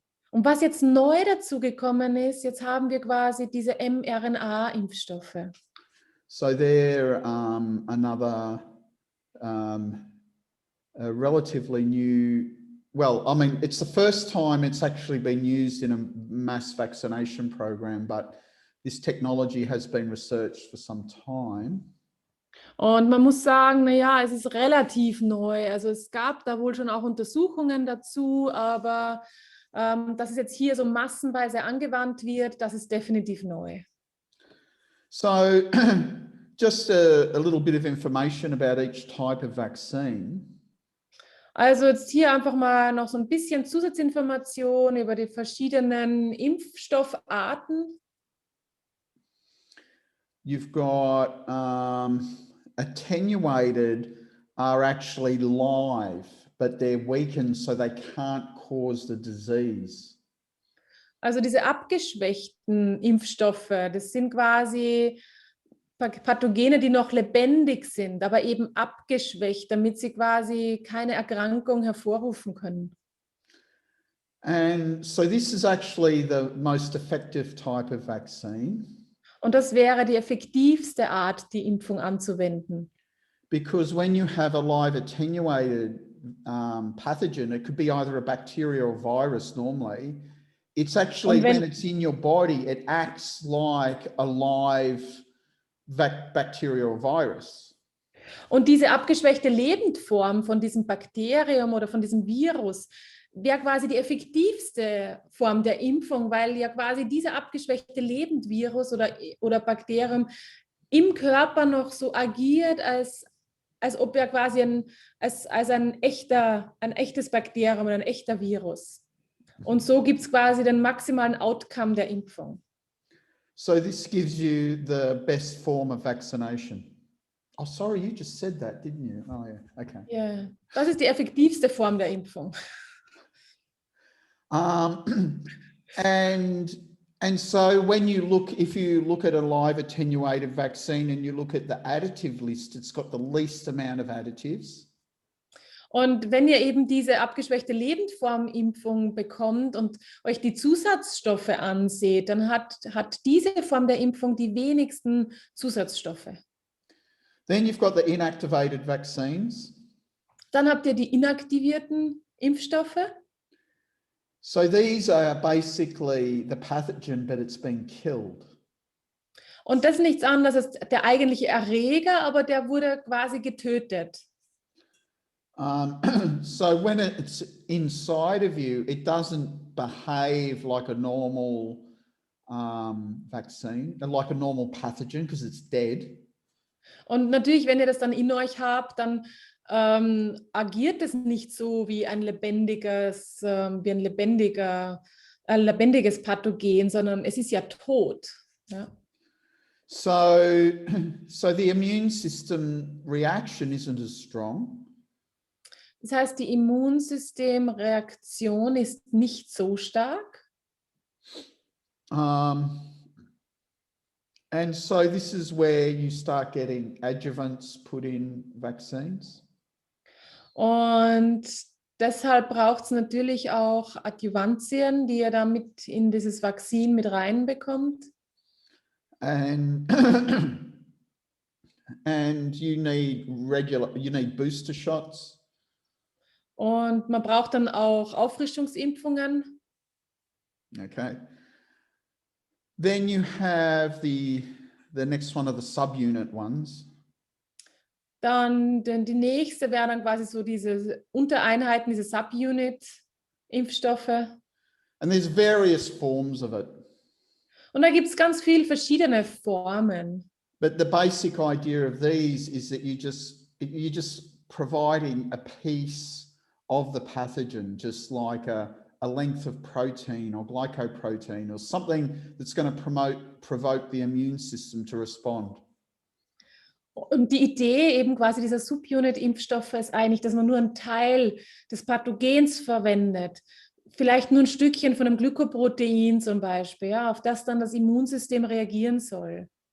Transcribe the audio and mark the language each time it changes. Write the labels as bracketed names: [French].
[German] Und was jetzt neu dazu gekommen ist, jetzt haben wir quasi diese mRNA-Impfstoffe. [English] So they're another a relatively new, well, I mean, it's the first time it's actually been used in a mass vaccination program, but this technology has been researched for some time. [German] Und man muss sagen, naja, es ist relativ neu. Also es gab da wohl schon auch Untersuchungen dazu, aber dass es jetzt hier so massenweise angewandt wird, das ist definitiv neu. [English] So just a little bit of information about each type of vaccine. [German] Also jetzt hier einfach mal noch so ein bisschen Zusatzinformation über die verschiedenen Impfstoffarten. [English] You've got attenuated are actually live, but they're weakened so they can't cause the disease. [German] Also diese abgeschwächten Impfstoffe, das sind quasi Pathogene, die noch lebendig sind, aber eben abgeschwächt, damit sie quasi keine Erkrankung hervorrufen können. [English] And so this is actually the most effective type of vaccine. [German] Und das wäre die effektivste Art, die Impfung anzuwenden. [English] Because when you have a live attenuated pathogen, it could be either a bacteria or virus normally. It's actually, when it's in your body, it acts like a live bacteria or virus. [German] Und diese abgeschwächte Lebendform von diesem Bakterium oder von diesem Virus wäre quasi die effektivste Form der Impfung, weil ja quasi dieser abgeschwächte Lebendvirus oder Bakterium im Körper noch so agiert, als ob er quasi als ein echtes Bakterium oder ein echter Virus. Und so gibt es quasi den maximalen Outcome der Impfung. [English] So this gives you the best form of vaccination. Oh, sorry, you just said that, didn't you? Oh, yeah, okay. [German] Ja, das ist die effektivste Form der Impfung. [English] And so when you look, if you look at a live attenuated vaccine and you look at the additive list, it's got the least amount of additives. [German] Und wenn ihr eben diese abgeschwächte Lebendform-Impfung bekommt und euch die Zusatzstoffe anseht, dann hat diese Form der Impfung die wenigsten Zusatzstoffe. [English] Then you've got the inactivated vaccines. [German] Dann habt ihr die inaktivierten Impfstoffe. [English] So these are basically the pathogen, but it's been killed. [German] Und das ist nichts anderes als der eigentliche Erreger, aber der wurde quasi getötet. [English] So when it's inside of you, it doesn't behave like a normal vaccine, like a normal pathogen, because it's dead. [German] Und natürlich, wenn ihr das dann in euch habt, dann agiert es nicht so wie ein lebendiges Pathogen, sondern es ist ja tot. Ja. [English] So the immune system reaction isn't as strong. [German] Das heißt, die Immunsystemreaktion ist nicht so stark. [English] And so this is where you start getting adjuvants put in vaccines. [German] Und deshalb braucht es natürlich auch Adjuvantien, die ihr damit in dieses Vakzin mit reinbekommt. [English] And and you need booster shots. [German] Und man braucht dann auch Auffrischungsimpfungen. [English] Okay. Then you have the next one of the subunit ones. [German] Dann die nächste wäre dann quasi so diese Untereinheiten, diese Subunit-Impfstoffe. [English] And there's various forms of it. [German] Und da gibt es ganz viele verschiedene Formen. [English] But the basic idea of these is that you're just providing a piece of the pathogen, just like a length of protein or glycoprotein or something that's going to provoke the immune system to respond. [German] Und die Idee eben quasi dieser Subunit-Impfstoffe ist eigentlich, dass man nur einen Teil des Pathogens verwendet. Vielleicht nur ein Stückchen von einem Glykoprotein zum Beispiel, ja, auf das dann das Immunsystem reagieren soll.